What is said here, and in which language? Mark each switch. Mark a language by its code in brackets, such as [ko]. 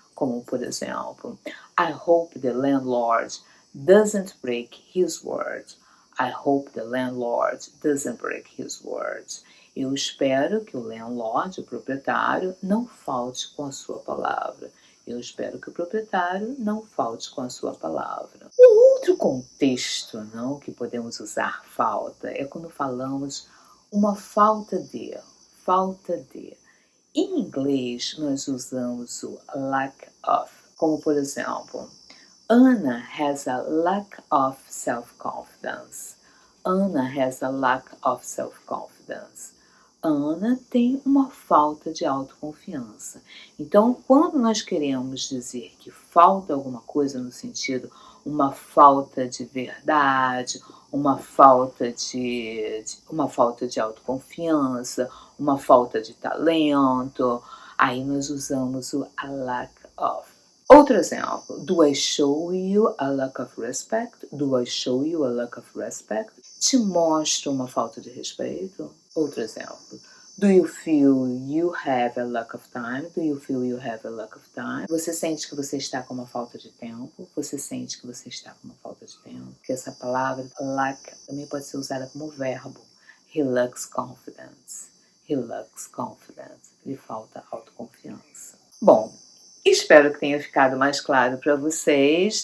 [pt] Como, por exemplo, [en] I hope the landlord doesn't break his word. I hope the landlord doesn't break his word. [pt] Eu espero que o landlord, o proprietário, não falte com a sua palavra. Eu espero que o proprietário não falte com a sua palavra. Um outro contexto, não, que podemos usar falta é quando falamos uma falta de, falta de. Em inglês, nós usamos o lack of, como por exemplo, [en] Anna has a lack of self-confidence. Anna has a lack of self-confidence. [pt] Ana tem uma falta de autoconfiança. Então, quando nós queremos dizer que falta alguma coisa no sentido uma falta de verdade, uma falta de autoconfiança, uma falta de talento, aí nós usamos o a lack of. Outro exemplo, [en] do I show you a lack of respect? Do I show you a lack of respect? [pt] Te mostro uma falta de respeito? Outro exemplo, [en] do you feel you have a lack of time? Do you feel you have a lack of time? [pt] Você sente que você está com uma falta de tempo? Você sente que você está com uma falta de tempo? Porque essa palavra lack também pode ser usada como verbo. [en] He lacks confidence. He lacks confidence. [pt] Lhe falta autoconfiança. Bom, espero que tenha ficado mais claro para vocês.